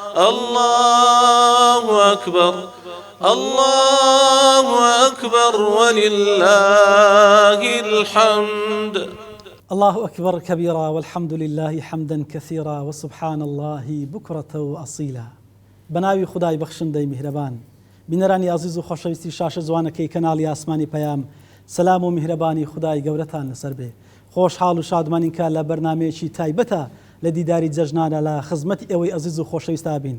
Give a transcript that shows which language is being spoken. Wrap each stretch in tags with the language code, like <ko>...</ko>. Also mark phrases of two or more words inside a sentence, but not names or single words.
<ar>الله أكبر الله أكبر ولله الحمد. الله أكبر كبيرا والحمد لله حمدا كثيرا وسبحان الله بكرة وأصيلا.</ar> <ckb>بناوي خداي بخشندەی میهرەبان بینەرانی عزیز و خۆشەویستی شاشە جوانەکەی کەناڵی ئاسمانی پەیام سەلام و میهرەبانی خدای گەورەتان لەسەر بێ. خۆشحاڵ و شادمانین کە لە بەرنامەیەکی تایبەتە لە دیداری جەژنانە لە خزمەتی ئێوەی عزیز و خۆشەویستا بین.</ckb>